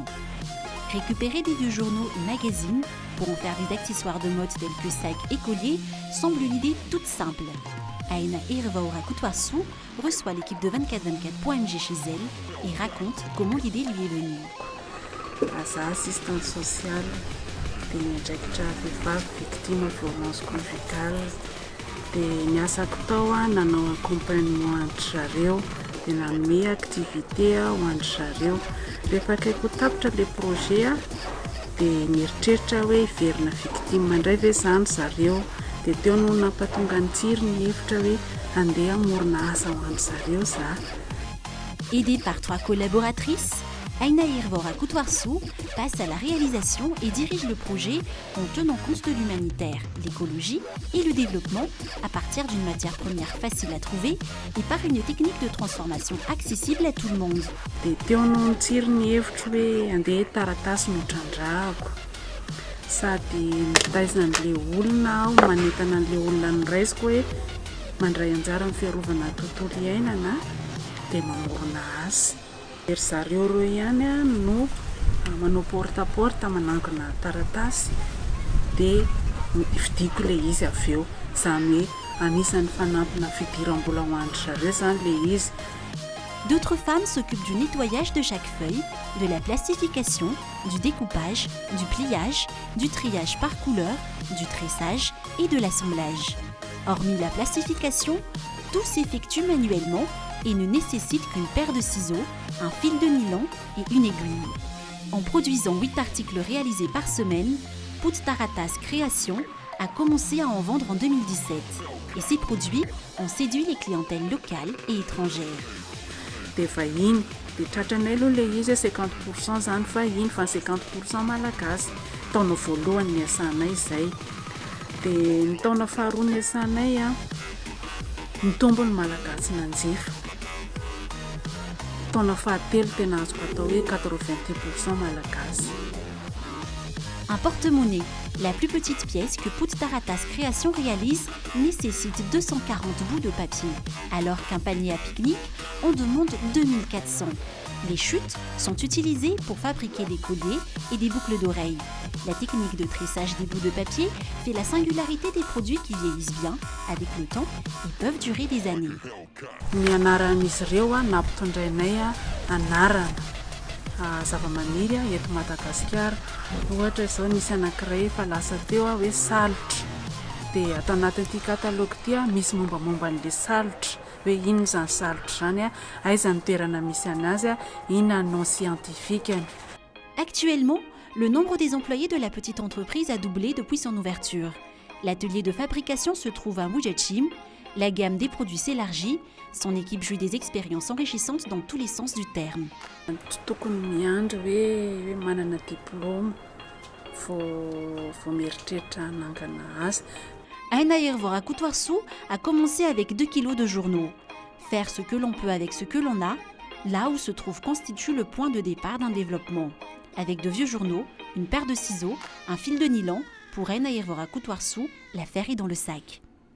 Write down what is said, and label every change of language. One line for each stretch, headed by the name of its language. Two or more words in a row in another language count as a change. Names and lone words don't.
French: Récupérer des vieux journaux et magazines pour en faire des accessoires de mode tels que sacs et colliers semble une idée toute simple. Aina Irvaura Kutuarsu reçoit l'équipe de 24/24.mg chez elle et raconte comment l'idée lui est venue.
Malagasy: Asa
French: assistante sociale
Malagasy: dia miandraikitra vehivavy
French: victime violence conjugale
Malagasy: dia ny asako tao nanao accompagnement andry zareo dia nanome activité ho andry zareo. Rehefa akaiko tapitra
French: le projet
Malagasy: dia nieritreritra hoe hiverina victime indray ve zany zareo dia teo no nampatonga ny tsiry ny hevitra hoe andeha hamorona asa ho andry zareo za.
French: Aidée par 3 collaboratrices, Aina Irvaura Kutuarsu passe à la réalisation et dirige le projet en tenant compte de l'humanitaire, l'écologie et le développement à partir d'une matière première facile à trouver et par une technique de transformation accessible à tout le monde.
Malagasy: Dia teo no nitsiry ny hevitra hoe andeha taratasy no trandrahako sady nitaizina an'ilay olona aho manentana an'ilay olona niraisiko hoe mandray anjara amin'ny fiarovana tontolo iainana dia mamorona azy. Ry zareo roa ihany no manao porte-à-porte manangona taratasy dia vidiko ilay izy avy eo izany hoe anisan'ny fanampina fidiram-bola ho andry zareo izany ilay izy.
French: D'autres femmes s'occupent du nettoyage de chaque feuille, de la plastification, du découpage, du pliage, du triage par couleur, du tressage et de l'assemblage. Hormis la plastification, tout s'effectue manuellement et ne nécessite qu'une paire de ciseaux, un fil de nylon et une aiguille. En produisant 8 articles réalisés par semaine, Put Taratas Création a commencé à en vendre en 2017 et ces produits ont séduit les clientèles locales et étrangères.
Malagasy: Dia vahiny dia tratranay aloha ilay izy 50% zany vahiny fa 50% malagasy. Taona voalohany ny asanay izay dia ny taona faharoa ny asanay nitombo ny malagasy nanjifa. Taona fahatelo tena azoko atao hoe 90% malagasy.
French: Un porte-monnaie, la plus petite pièce que Put Taratas Création réalise, nécessite 240 bouts de papier, alors qu'un panier à pique-nique en demande 2400. Les chutes sont utilisées pour fabriquer des colliers et des boucles d'oreilles. La technique de tressage des bouts de papier fait la singularité des produits qui vieillissent bien avec le temps et peuvent durer des années.
Malagasy: Ny anaran'izy ireo nampitondrainay anarana zavamaniry eto Madagasikara. Ohatra izao nisy anankiray efa lasa teo hoe salotra dia ato anatin'ity katalogue ity misy mombamomba an'ilay salotra hoe inona izany salotra izany aiza ny toerana misy anazy inona
French: nom scientifique. Actuellement, le nombre des employés de la petite entreprise a doublé depuis son ouverture. L'atelier de fabrication se trouve à Mujachim, la gamme des produits s'élargit, son équipe jouit des expériences enrichissantes dans tous les sens du terme.
Malagasy: Tsy tokony miandry hoe manana diplôme vao mieritreritra hanangana asa.
French: Aina Irvaura Kutuarsu a commencé avec 2 kilos de journaux. Faire ce que l'on peut avec ce que l'on a, là où se trouve constitue le point de départ d'un développement. Avec de vieux journaux, une paire de ciseaux, un fil de nylon, pour Aina Irvaura Kutuarsu, l'affaire est dans le sac.